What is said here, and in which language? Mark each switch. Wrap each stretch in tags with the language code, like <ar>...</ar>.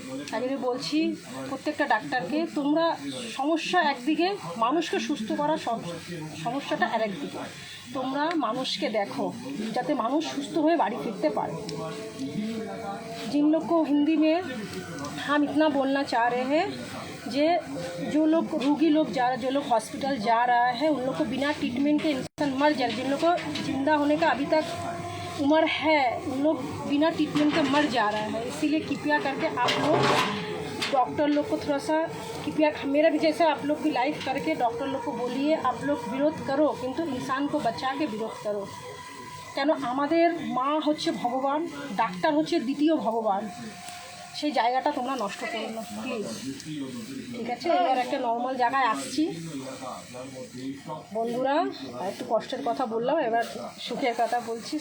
<bn>তাই জন্য বলছি প্রত্যেকটা ডাক্তারকে, তোমরা সমস্যা একদিকে, মানুষকে সুস্থ করা সমস্যাটা আরেকদিকে। তোমরা মানুষকে দেখো, যাতে মানুষ সুস্থ হয়ে বাড়ি ফিরতে পারে।</bn> <hi>जिन लोग को हिंदी में हम इतना बोलना चाह रहे हैं, जो लोग रोगी लोग जो लोग हॉस्पिटल जा रहा है, उन लोग को बिना ट्रीटमेंट के इंसान मर जाए। जिन लोग को जिंदा होने का अभी तक उम्र है, उन लोग बिना ट्रीटमेंट के मर जा रहा है। इसीलिए कृपया करके आप लोग डॉक्टर लोग को थोड़ा सा कृपया, मेरा भी जैसे आप लोग भी लाइव करके डॉक्टर लोग को बोलिए, आप लोग विरोध करो, किंतु इंसान को बचा के विरोध करो।</hi> <bn>কেন আমাদের মা হচ্ছে ভগবান, ডাক্তার হচ্ছে দ্বিতীয় ভগবান, সেই জায়গাটা তোমরা নষ্ট করো না প্লিজ। ঠিক আছে, এবার একটা নর্মাল জায়গায় আসছি বন্ধুরা, একটু কষ্টের কথা বললাম, এবার সুখের কথা বলছি।</bn>